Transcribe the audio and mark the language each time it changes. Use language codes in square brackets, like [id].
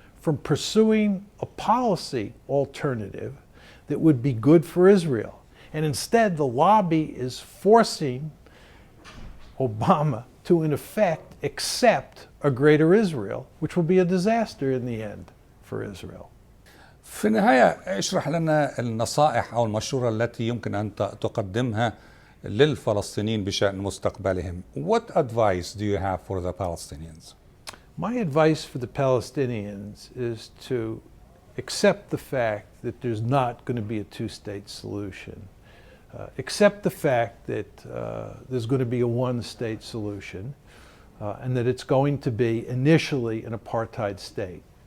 [en] from pursuing a policy alternative that would be good for Israel. And instead, the lobby is forcing Obama to, in effect, accept a greater Israel, which will be a disaster in the end for Israel. [ar] في النهاية اشرح لنا النصائح أو المشورة التي يمكن أن تقدمها للفلسطينيين بشأن مستقبلهم. [en] What advice do you have for the Palestinians? My advice for the Palestinians is to accept the fact that there's not going to be a two-state solution. Accept the fact that there's going to be a one-state solution and that it's going to be initially an apartheid state.